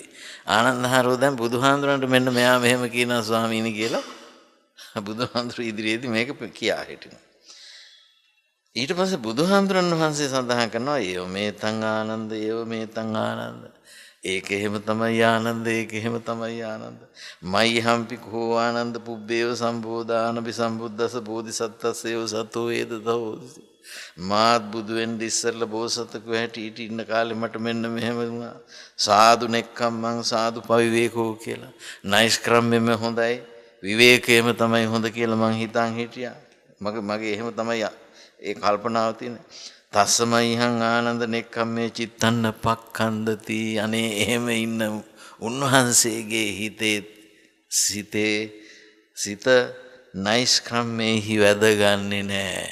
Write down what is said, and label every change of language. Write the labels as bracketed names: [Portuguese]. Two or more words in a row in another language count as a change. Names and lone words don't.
[Sinhala] ආනන්ද හාමුදුරුවෝ දැන් බුදුහාමුදුරන්ට මෙන්න මෙයා මෙහෙම කියනවා ස්වාමීනි කියලා බුදුහාමුදුරුවෝ ඉදිරියේදී මේක කියා හිටිනවා. ඊට පස්සේ බුදුහාමුදුරන් වහන්සේ සඳහන් කරනවා [Pali] ඒව මේතං ආනන්ද ඒව මේතං ආනන්ද [Sinhala] ඒක එහෙම තමයි ආනන්ද ඒක එහෙම තමයි [Pali] ආනන්ද මයි හම්පි කෝ ආනන්ද පුබ්බේව සම්බෝධාන බිසම්බුද්දස බෝධිසත්තස්සේව සතෝ වේද දෝසි මාත් බුදු [Sinhala] වෙන්න ඉස්සෙල්ලා බෝසතකෝ හැටියට ඉන්න කාලේ මට මෙන්න මෙහෙම වුණා [Pali] සාදු නෙක්ඛම්මං සාදු පවිවේකෝ [Sinhala] කියලා නයිස්ක්‍රමෙම හොඳයි විවේකයේම තමයි හොඳ කියලා මං හිතන් හිටියා මගේ එහෙම තමයි ඒ කල්පනාව තියෙන්නේ [Pali] තස්සමයිහං ආනන්ද නෙක්ඛම්මේ චිත්තන්න පක්ඛන්දති [Sinhala] අනේ එහෙම ඉන්න උන්වහන්සේගේ සිත නයිස්ක්‍රමෙහි වැදගන්නේ නැහැ.